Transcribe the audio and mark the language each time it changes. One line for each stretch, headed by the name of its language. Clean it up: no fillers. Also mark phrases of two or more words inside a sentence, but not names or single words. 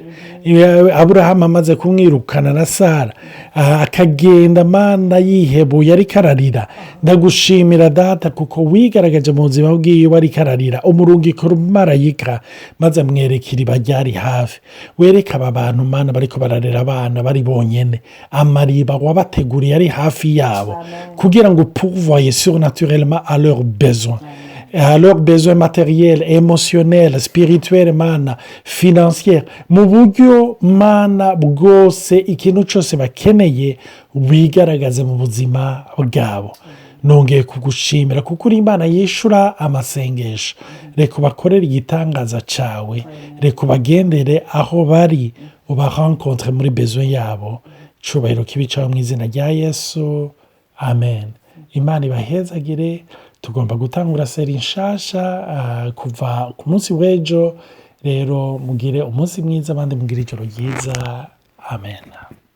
Rundi: Aburahamu amaze kumwirukana na Sara akagenda Mana yihebuye ariko ararira, ndagushimira Data kuko wigaragaje mu buzima bwiwe ariko ararira, umurungikira umumarayika maze amwereka iriba ryari hafi. Wereka aba bantu Mana bariko bararera abana bari bonyene, amariba wabateguriye ari hafi yabo kugira ngo
French: pourvoyer surnaturellement à leurs besoins, à leurs besoins matériels, émotionnels, spirituels,
Rundi: Mana,
French: financiers,
Rundi: mu buryo Mana bwose ikintu cyose bakeneye wigaragaze mu buzima bwabo. Nongeye kugushimira kuko uri Imana yishura amasengesho. Reka ubakorere igitangaza cawe, reka ubagendere aho bari, ubarencontre muri besoin yabo. Cubahiro kibi cawe mu izina rya Yesu, amen. Imana ibahezagire. Tugomba gutangura seri nshasha kuva ku munsi w'ejo. Rero mugire umunsi mwiza, abandi mugire ijoro ryiza, amen.